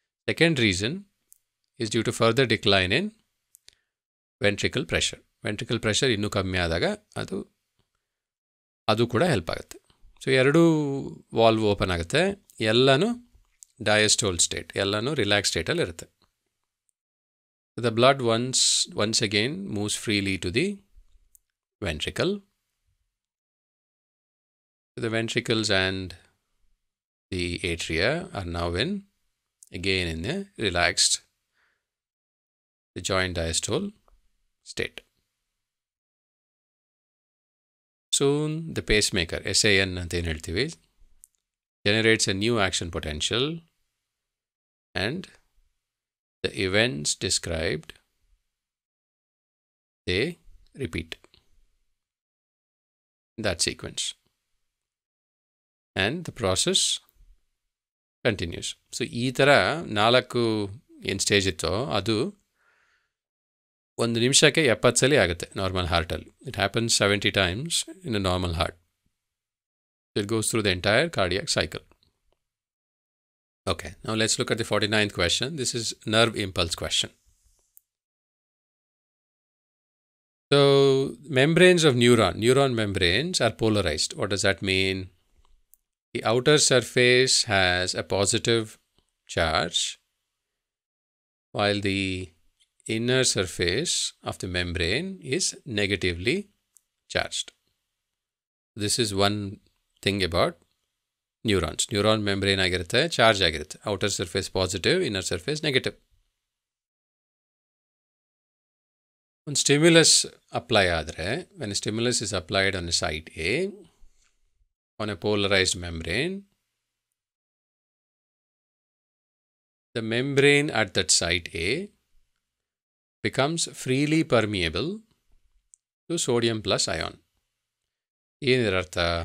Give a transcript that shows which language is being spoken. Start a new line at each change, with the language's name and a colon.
English: Second reason is due to further decline in ventricle pressure.
Kannada: Ventricle pressure ಇನ್ನೂ ಕಮ್ಮಿ ಆದಾಗ ಅದು ಕೂಡ ಹೆಲ್ಪ್ ಆಗುತ್ತೆ. ಸೊ ಎರಡೂ ವಾಲ್ವ್ ಓಪನ್ ಆಗುತ್ತೆ, ಎಲ್ಲನೂ ಡಯಸ್ಟೋಲ್ ಸ್ಟೇಟ್, ಎಲ್ಲನೂ ರಿಲ್ಯಾಕ್ಸ್ ಸ್ಟೇಟಲ್ಲಿ ಇರುತ್ತೆ.
English: The blood once again moves freely to the ventricle. The ventricles and the atria are now again in a relaxed, the joint diastole state. Soon the pacemaker, SAN
Kannada: anta ಏನು ಹೇಳ್ತೀವಿ,
English: generates a new action potential, and the events described, they repeat in that sequence. And the process continues.
Kannada: So, ಈ ಥರ 4 ಏನು stage ಇತ್ತೋ ಅದು 1 ನಿಮಿಷಕ್ಕೆ 70 ಸಲ ಆಗುತ್ತೆ normal ಹಾರ್ಟಲ್ಲಿ.
English: It happens 70 times in a normal heart. It goes through the entire cardiac cycle. Okay, now let's look at the 49th question. This is nerve impulse question. So, membranes of neuron membranes are polarized. What does that mean? The outer surface has a positive charge, while the inner surface of the membrane is negatively charged. This is one thing about neurons.
Kannada: Neuron membrane ಆಗಿರುತ್ತೆ, charge ಆಗಿರುತ್ತೆ. Outer surface positive, inner surface negative. ಒಂದು stimulus apply ಆದರೆ,
English: When stimulus is applied on site A on a polarised membrane, the membrane at that site A becomes freely permeable to sodium plus ion.
Kannada: ಏನರ ಅರ್ಥ?